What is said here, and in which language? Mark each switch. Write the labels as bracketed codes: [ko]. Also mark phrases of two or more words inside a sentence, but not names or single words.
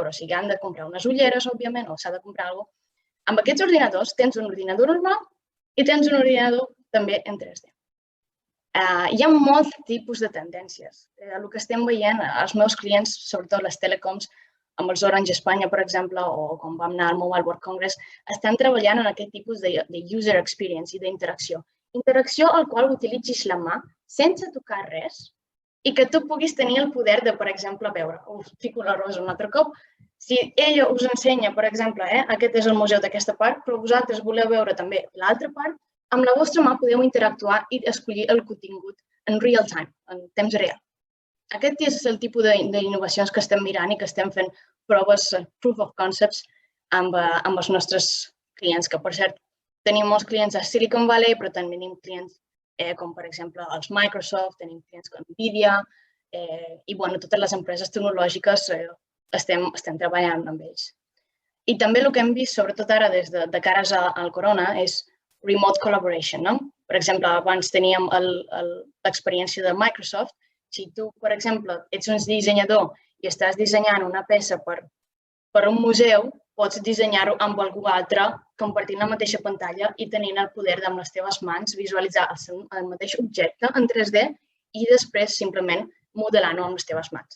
[ca] O sigui, han de comprar unes ulleres, òbviament, o s'ha de comprar alguna cosa. Amb aquests ordinadors tens un ordinador normal i tens un ordinador també en 3D. Hi ha molts tipus de tendències. El que estem veient, els meus clients, sobretot les telecoms, amb els Orange Espanya, per exemple, o quan vam anar al Mobile World Congress, estan treballant en aquest tipus de [en] user experience [ca] i d'interacció. Interacció al qual utilitzis la mà sense tocar res i que tu puguis tenir el poder de, per exemple, veure. Us fico la Rosa un altre cop. Si ella us ensenya, per exemple, aquest és el museu d'aquesta part, però vosaltres voleu veure també l'altra part, amb la vostra mà podeu interactuar i escollir el contingut en [en] real time, [ca] en temps real. Aquest és el tipus d'innovacions que estem mirant i que estem fent proves, [en] proof of concepts, [ca] amb els nostres clients, que per cert tenim molts clients a Silicon Valley, però també tenim clients com per exemple els Microsoft, tenim clients com Nvidia i totes les empreses tecnològiques estem treballant amb ells. I també el que hem vist, sobretot ara des de cares al corona, és [en] remote collaboration. [ca] Per exemple, abans teníem l'experiència de Microsoft. Si tu, per exemple, ets un dissenyador i estàs dissenyant una peça per un museu, pots dissenyar-ho amb algú altre, compartint la mateixa pantalla i tenint el poder amb les teves mans visualitzar el mateix objecte en 3D i després simplement modelant-ho amb les teves mans.